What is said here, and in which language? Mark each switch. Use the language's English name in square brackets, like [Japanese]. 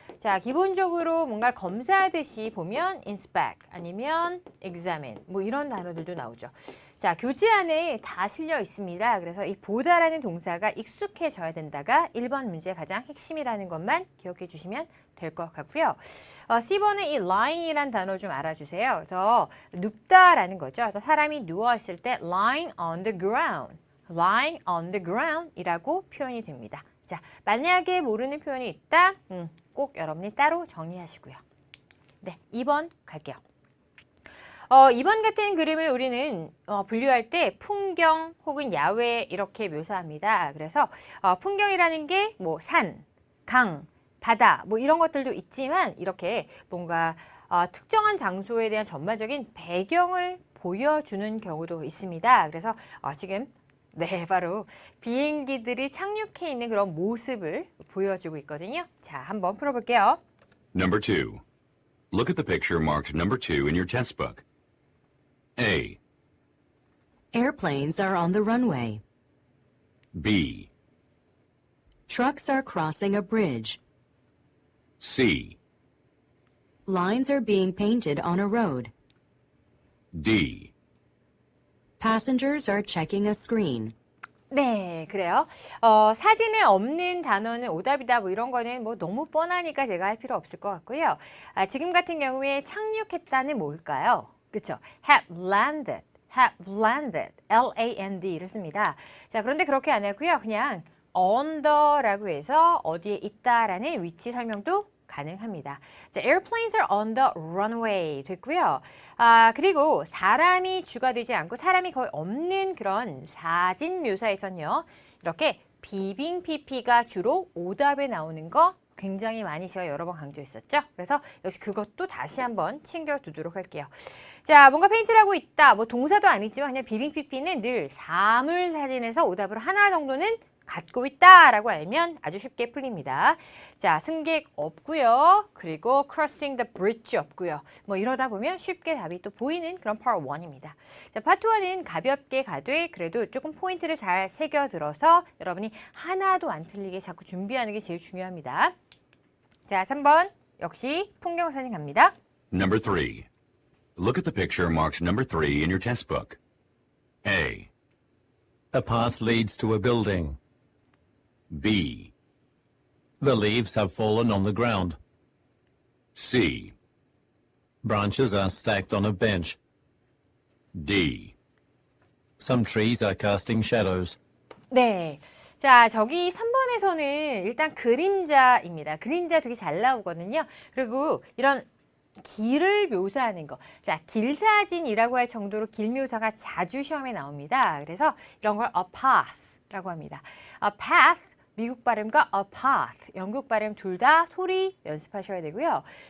[Korean] 자, 기본적으로 뭔가 검사하듯이 보면 inspect 아니면 examine 이런 단어들도 나오죠. 자, 교재 안에 다 실려 있습니다. 그래서 이 보다라는 동사가 익숙해져야 된다가 1번 문제의 가장 핵심이라는 것만 기억해 주시면 될 것 같고요. C번에 이 lying이란 단어 좀 알아주세요. 그래서 눕다라는 거죠. 그래서 사람이 누워있을 때 [English] lying on the ground, [Korean] lying on the ground 이라고 표현이 됩니다. 자, 만약에 모르는 표현이 있다, 꼭 여러분이 따로 정리하시고요. 네, 2번 갈게요. 2번 같은 그림을 우리는 분류할 때 풍경 혹은 야외 이렇게 묘사합니다. 그래서 풍경이라는 게 산, 강, 바다 이런 것들도 있지만 이렇게 뭔가 특정한 장소에 대한 전반적인 배경을 보여주는 경우도 있습니다. 그래서 지금 바로 비행기들이 착륙해 있는 그런 모습을 보여주고 있거든요. 자, 한번 풀어볼게요. [English] Number 2. Look at the picture marked number 2 in your test book. A. Airplanes are on the runway. B. Trucks are crossing a bridge. C. Lines are being painted on a road. D. Passengers are checking a screen. [Korean] 네, 그래요. 사진에 없는 단어는 오답이다 이런 거는 너무 뻔하니까 제가 할 필요 없을 것 같고요. 지금 같은 경우에 착륙했다는 뭘까요? 그렇죠. [English] have landed, [Korean] L-A-N-D를 씁니다. 자, 그런데 그렇게 안 하고요. 그냥 on the라고 해서 어디에 있다라는 위치 설명도 가능합니다. 자, [English] airplanes are on the runway [Korean] 됐고요. 그리고 사람이 주가 되지 않고 사람이 거의 없는 그런 사진 묘사에서는요. 이렇게 비빙 PP가 주로 오답에 나오는 거 굉장히 많이 제가 여러 번 강조했었죠. 그래서 역시 그것도 다시 한번 챙겨두도록 할게요. 자, 뭔가 페인트를 하고 있다. 뭐 동사도 아니지만 그냥 비빙피피는 늘 사물 사진에서 오답으로 하나 정도는 갖고 있다라고 알면 아주 쉽게 풀립니다. 자, 승객 없고요. 그리고 [English] crossing the bridge [Korean] 없고요. 뭐 이러다 보면 쉽게 답이 또 보이는 그런 part 1입니다. 자, part 1은 가볍게 가되 그래도 조금 포인트를 잘 새겨들어서 여러분이 하나도 안 틀리게 자꾸 준비하는 게 제일 중요합니다. 자, 3번 역시 풍경 사진 갑니다. [English] Number 3. Look at the picture marked number 3 in your test book. A, A path leads to a building. B, The leaves have fallen on the ground. C, Branches are stacked on a bench. D. Some trees are casting shadows. [Korean] 네. 자, 저기 3번에서는 일단 그림자입니다. 그림자 되게 잘 나오거든요. 그리고 이런 길을 묘사하는 거. 자, 길사진이라고 할 정도로 길 묘사가 자주 시험에 나옵니다. 그래서 이런 걸 a path라고 합니다. a path, 미국 발음과 a path, 영국 발음 둘 다 소리 연습하셔야 되고요.